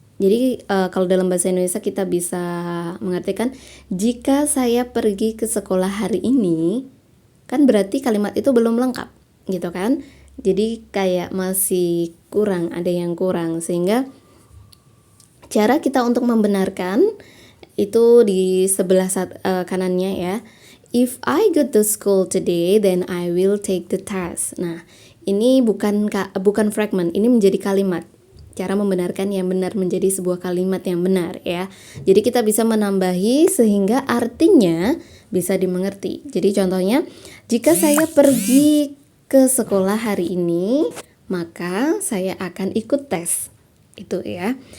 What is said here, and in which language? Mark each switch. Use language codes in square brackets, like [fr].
[id] Jadi kalau dalam bahasa Indonesia kita bisa mengartikan jika saya pergi ke sekolah hari ini, kan berarti kalimat itu belum lengkap gitu kan. Jadi kayak masih kurang, ada yang kurang, sehingga cara kita untuk membenarkan itu di sebelah kanannya ya. [en] If I go to school today, then I will take the test. [id] Nah, ini bukan fragment, ini menjadi kalimat. Cara membenarkan yang benar menjadi sebuah kalimat yang benar ya. Jadi kita bisa menambahi sehingga artinya bisa dimengerti. Jadi contohnya, jika saya pergi ke sekolah hari ini, maka saya akan ikut tes. Itu ya.